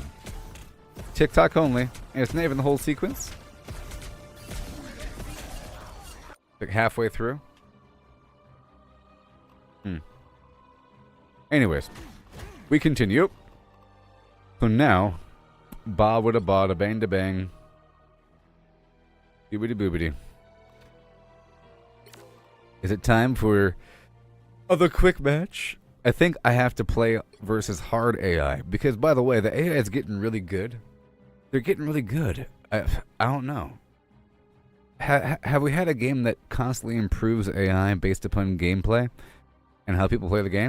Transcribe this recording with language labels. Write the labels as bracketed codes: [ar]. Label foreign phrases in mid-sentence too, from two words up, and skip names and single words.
[en] TikTok only. And it's not even the whole sequence. Like halfway through. Anyways. We continue. So now. Ba wada ba da bang da bang. Boobity boobity. Is it time for the quick match? I think I have to play versus hard AI. Because, by the way, the AI is getting really good. They're getting really good. I don't know. Have we had a game that constantly improves AI based upon gameplay and how people play the game?